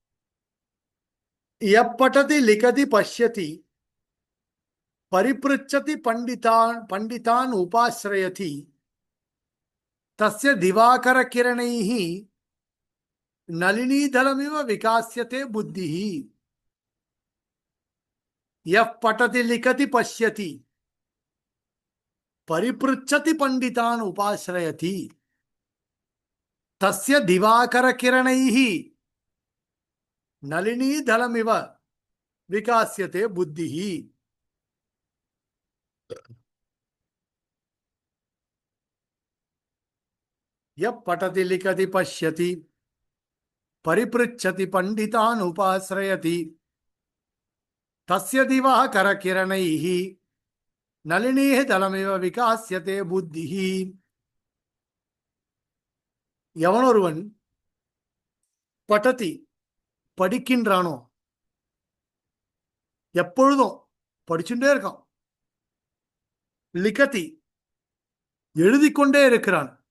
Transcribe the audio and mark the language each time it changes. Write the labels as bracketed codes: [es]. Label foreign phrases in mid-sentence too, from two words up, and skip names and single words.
[sa] यप्पठति लिखति पश्यति परिपृच्छति पण्डितान् उपाश्रयति तस्य दिवाकर किरणैः नलिनीदलमिव विकास्यते बुद्धिः. यः पठति लिखति पश्यति परिपृच्छति पंडितान् उपाश्रयति तस्य दिवाकर किरणैः नलिनीधलमिव विकास्यते बुद्धिः. यः पठति लिखति पश्यति परिपृच्छति पण्डितान् उपाश्रयति तस्य दिवाकर किरणैः नलिनीः दलमिव विकास्यते बुद्धिः. [ta] எவனொருவன் படதி படிக்கின்றானோ, எப்பொழுதும் படிச்சுட்டே இருக்கான், லிகதி எழுதிக்கொண்டே இருக்கிறான்,